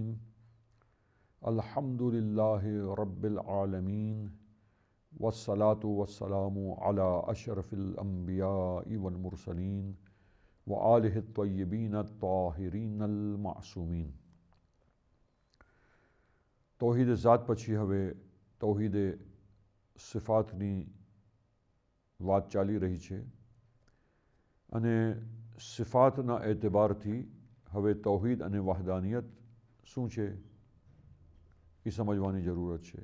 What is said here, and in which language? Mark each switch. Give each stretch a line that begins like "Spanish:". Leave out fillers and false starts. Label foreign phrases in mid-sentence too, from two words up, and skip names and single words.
Arabic: الحمد لله رب العالمين والصلاة والسلام على أشرف الأنبياء والمرسلين وآله الطيبين الطاهرين المعصومين.
Gujarati: तौहीद ज़ात પછી હવે તૌહીદ સિફાતની વાત ચાલી રહી છે અને સિફાતના એતબારથી હવે તૌહીદ અને વહદાનિયત શું છે એ સમજવાની જરૂરત છે।